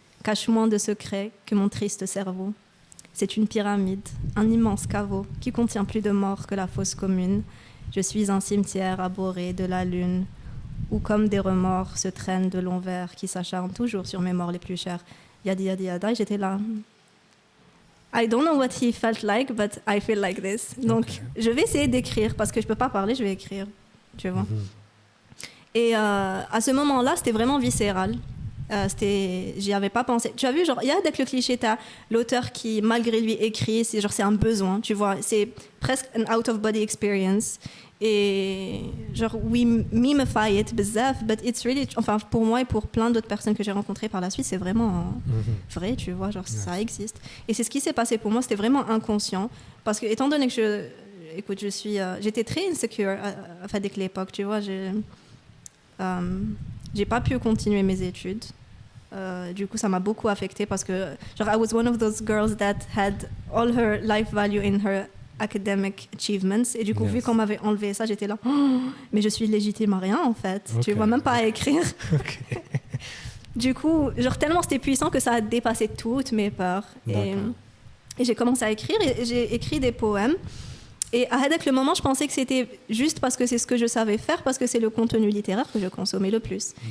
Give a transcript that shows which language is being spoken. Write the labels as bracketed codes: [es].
[fr] Cache moins de secrets que mon triste cerveau. C'est une pyramide, un immense caveau qui contient plus de morts que la fosse commune. Je suis un cimetière abhorré de la lune, où comme des remords se traînent de longs vers qui s'acharnent toujours sur mes morts les plus chers. Yadi yadi yada, j'étais là. [en] I don't know what he felt like, but I feel like this. [fr] Donc, je vais essayer d'écrire, parce que je peux pas parler, je vais écrire, tu vois. Et à ce moment-là, c'était vraiment viscéral. J'y avais pas pensé. Tu as vu, genre, il y a avec le cliché, t'as l'auteur qui, malgré lui, écrit, c'est un besoin, tu vois. C'est presque un out-of-body experience. Et genre, [en] we mimify it bizarre, but it's really... [fr] Enfin, pour moi et pour plein d'autres personnes que j'ai rencontrées par la suite, c'est vraiment vrai, tu vois, genre, ça existe. Et c'est ce qui s'est passé pour moi, c'était vraiment inconscient. Parce que, étant donné que j'étais très insecure à l'époque, tu vois, j'ai pas pu continuer mes études. Du coup, ça m'a beaucoup affectée parce que, genre, [en] I was one of those girls that had all her life value in her academic achievements. [fr] Et du coup, vu qu'on m'avait enlevé ça, j'étais là, mais je suis légitime à rien, en fait. Tu vois, même pas à écrire. Du coup, genre, tellement c'était puissant que ça a dépassé toutes mes peurs. Et j'ai commencé à écrire et j'ai écrit des poèmes. Et avec le moment, je pensais que c'était juste parce que c'est ce que je savais faire, parce que c'est le contenu littéraire que je consommais le plus.